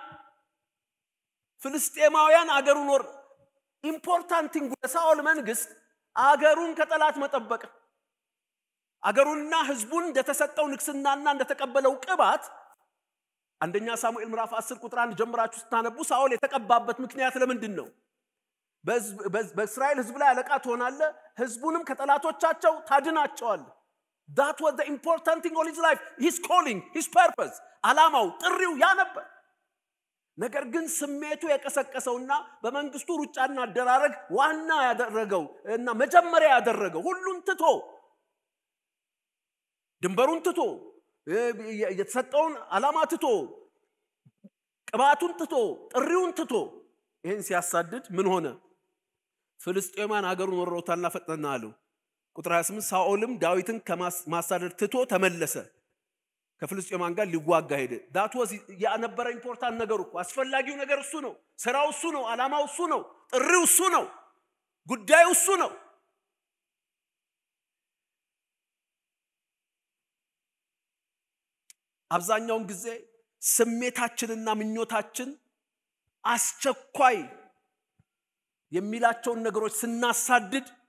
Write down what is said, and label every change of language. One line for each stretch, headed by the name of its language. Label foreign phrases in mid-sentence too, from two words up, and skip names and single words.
Amharic: ፍልስጤማውያን አገሩን
English: important thing
Amharic: ለሳኦል መንግስት አገሩን ከጠላት መጠበቅ አገሩንና ህዝቡን እንደተሰጠው ንግስናና እንደተቀበለው ቅባት አንደኛ ሳሙኤል ምዕራፍ 10 ቁጥር 1 ጀምራችሁ ስታነቡ ሳኦል የተቀባበት ምክንያት ለምንድን ነው በእስራኤል ህዝብ ላይ አለቃ ትሆናለ ህዝቡንም ከጠላቶቻቸው ታድናቸዋል
English: that was the important thing of his life his calling his purpose
Amharic: አላማው ጥሪው ያ ነበር ነገር ግን ስሜቱ የቀሰቀሰውና በመንግስቱ ሩጫና አደራረግ ዋና ያደረገው እና መጀመሪያ ያደረገው ሁሉን ትቶ ድንበሩን ትቶ የተሰጠውን አላማ ትቶ ቅባቱን ትቶ ጥሪውን ትቶ ይሄን ሲያሳድድ ምን ሆነ ፍልስጤማውያን አገሩን ወረውታልና ፈጥነና አሉ ቁጥር 28 ሳኦልም ዳዊትን ከማሳደድ ትቶ ተመለሰ ከፍልስጤማውያን ጋር ሊዋጋ ሄደ
English: that was
Amharic: ያነበረ ኢምፖርታንት ነገሩ አስፈላጊው ነገር እሱ ነው ስራው እሱ ነው አላማው እሱ ነው ጥሪው እሱ ነው ጉዳዩ እሱ ነው አብዛኛውን ጊዜ ስሜታችንና ምኞታችን አስቸኳይ የሚላቸውን ነገሮች ስናሳድድ